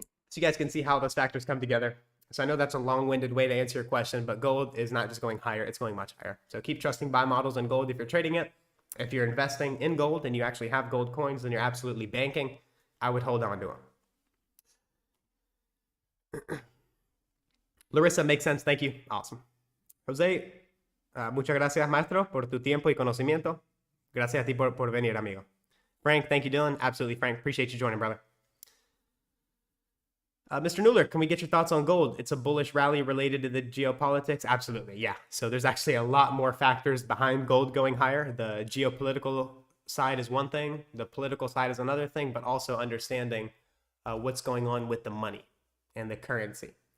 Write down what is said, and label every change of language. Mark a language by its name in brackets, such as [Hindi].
[English] So you guys can see how those factors come together. So I know that's a long-winded way to answer your question, but gold is not just going higher, it's going much higher. So keep trusting buy models in gold if you're trading it. If you're investing in gold and you actually have gold coins and you're absolutely banking, I would hold on to them. Larissa, makes sense. Thank you. Awesome. [Spanish] Jose, muchas gracias, maestro, por tu tiempo y conocimiento. Gracias a ti por venir, amigo. Frank, [English] thank you, Dylan. Absolutely, [Spanish] Frank. [English] Appreciate you joining, brother. Mr. Nuller, can we get your thoughts on gold? It's a bullish rally related to the geopolitics. Absolutely, yeah. So there's actually a lot more factors behind gold going higher. The geopolitical side is one thing. The political side is another thing, but also understanding what's going on with the money and the currency.